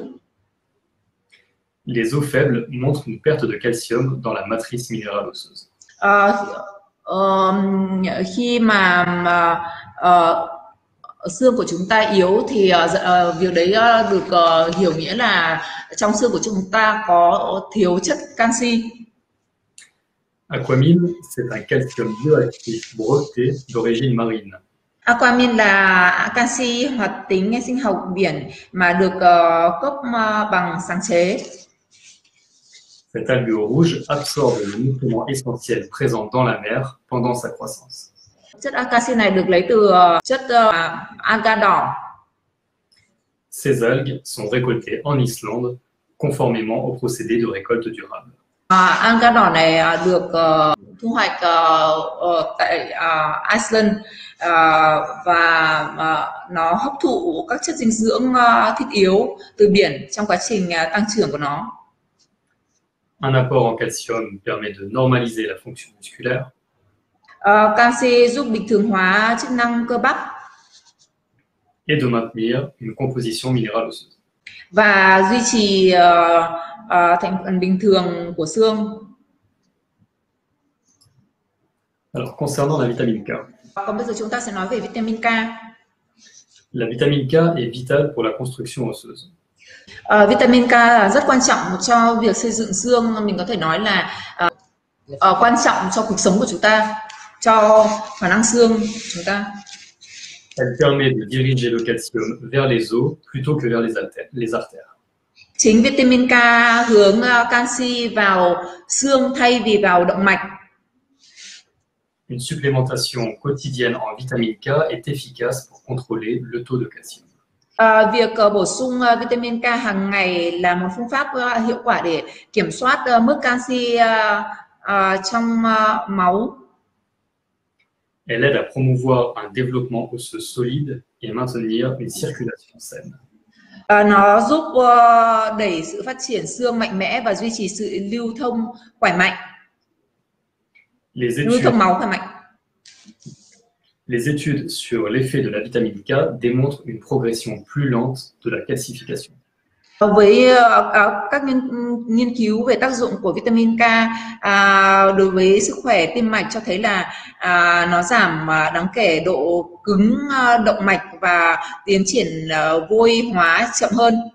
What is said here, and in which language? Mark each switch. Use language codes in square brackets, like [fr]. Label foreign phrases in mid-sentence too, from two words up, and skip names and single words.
[fr] Les os faibles montrent une perte de calcium dans la matrice minérale osseuse. [vi] Khi mà xương của chúng ta yếu thì việc đấy được hiểu nghĩa là trong xương của chúng ta có thiếu chất canxi. [fr] Aquamine, c'est un calcium bioactif breveté d'origine marine. [vi] Aquamine là canxi hoạt tính sinh học biển mà được cấp bằng sáng chế. [fr] Cet algue rouge absorbe le nutriment essentiel présent dans la mer pendant sa croissance. [vi] Chất canxi này được lấy từ chất alga đỏ. [fr] Ces algues sont récoltées en Islande conformément au procédé de récolte durable. [vi] Alga đỏ này được thu hoạch tại Iceland và nó hấp thụ các chất dinh dưỡng thiết yếu từ biển trong quá trình tăng trưởng của nó. [fr] Un apport en calcium permet de normaliser la fonction musculaire. [vi] Canxi giúp bình thường hóa chức năng cơ bắp [fr] Et de maintenir une composition minérale osseuse. [vi] và duy trì thành phần bình thường của xương. [fr] Alors, concernant la vitamine K. [vi] Còn bây giờ chúng ta sẽ nói về vitamin K. [fr] La vitamine K est vitale pour la construction osseuse. [vi] Vitamin K là rất quan trọng cho việc xây dựng xương. Mình có thể nói là quan trọng cho cuộc sống của chúng ta, cho khả năng xương của chúng ta. [fr] Elle permet de diriger le calcium vers les os plutôt que vers les artères. [vi] Chính vitamin K hướng canxi vào xương thay vì vào động mạch. [fr] Une supplémentation quotidienne en vitamine K est efficace pour contrôler le taux de calcium. [vi] Việc bổ sung vitamin K hàng ngày là một phương pháp hiệu quả để kiểm soát mức canxi trong máu. [fr] Elle aide à promouvoir un développement osseux solide et maintenir une circulation saine. [vi] Nó giúp đẩy sự phát triển xương mạnh mẽ và duy trì sự lưu thông khỏe mạnh. Lưu thông máu khỏe mạnh. [fr] Les études sur l'effet de la vitamine K démontrent une progression plus lente de la calcification. [vi] Với các nghiên cứu về tác dụng của vitamin K đối với sức khỏe tim mạch cho thấy là nó giảm đáng kể độ cứng động mạch và tiến triển vôi hóa chậm hơn.